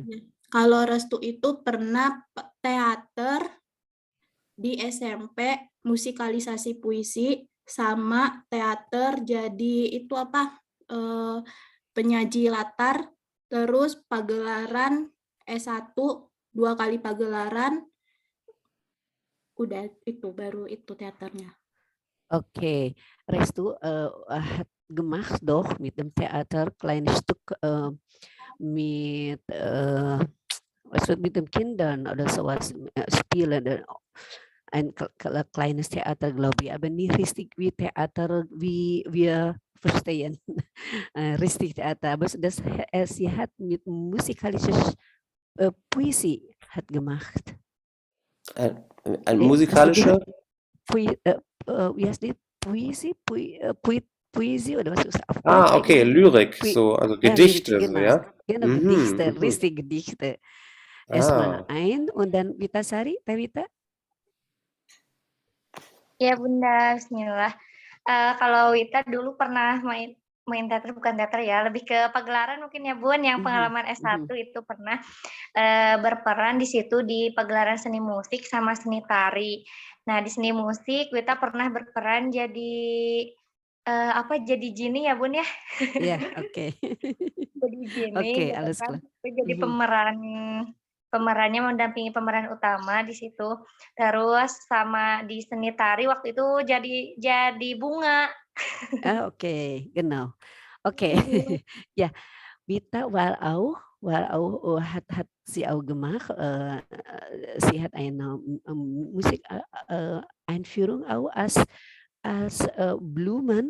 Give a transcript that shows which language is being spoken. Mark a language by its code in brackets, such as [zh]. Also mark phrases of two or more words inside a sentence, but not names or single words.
[id] Kalau Restu itu pernah teater di SMP, musikalisasi puisi, sama teater jadi itu apa? Penyaji latar, terus pagelaran S1, 2 kali pagelaran, udah itu baru itu teaternya. [de] Okay, Restu hat gemacht doch mit dem Theater kleines Stück mit was wird mit den Kindern oder sowas spielen. Ein kleines Theater, glaube ich, aber nicht richtig wie Theater, wie wir verstehen. Richtig Theater, aber sie hat mit musikalisches Puisi hat gemacht. Ein musikalischer? Wie heißt die? Puisi oder was ist das? Ah, okay, Lyrik, so, also Gedichte, Lyrik, so, genau. ja? Genau, Gedichte, richtig Gedichte. Erstmal ein und dann Vita Sari, Tevita. [id] Ya Bunda, Bismillah. Kalau Wita dulu pernah main teater, bukan teater ya, lebih ke pagelaran mungkin ya Bun, yang pengalaman S1 itu pernah berperan di situ di pagelaran seni musik sama seni tari. Nah di seni musik Wita pernah berperan jadi jadi Jini ya Bun ya? Iya, oke. Jadi Jini, Oke, gitu [de] alles [id] kan. [de] klar. [id] Jadi pemerannya mendampingi pemeran utama di situ. Terus sama di seni tari waktu itu jadi bunga. [de] Okay, genau. Okay. Ja, Vita war auch hat sie auch gemacht. Sie hat eine Musik Einführung auch als Blumen.